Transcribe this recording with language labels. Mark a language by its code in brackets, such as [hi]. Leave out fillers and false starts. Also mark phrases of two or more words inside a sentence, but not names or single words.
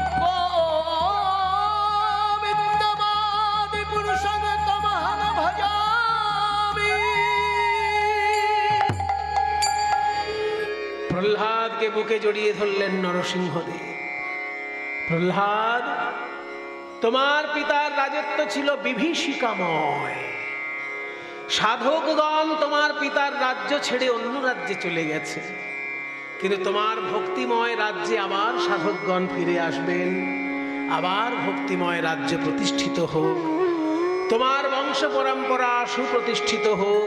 [sa] गोविन्दवादिपुरुषं तमहं भजामि। [bn] প্রহ্লাদ কে বুকে জড়িয়ে ধরলেন নরসিংহদেব। प्रह्लाद, তোমার পিতার রাজত্ব ছিল বিভীষিকাময়। সাধকগণ তোমার পিতার রাজ্য ছেড়ে অন্য রাজ্যে চলে গেছে, কিন্তু তোমার ভক্তিময় রাজ্যে আবার সাধকগণ ফিরে আসবেন, আবার ভক্তিময় রাজ্য প্রতিষ্ঠিত হোক, তোমার বংশ পরম্পরা সুপ্রতিষ্ঠিত হোক।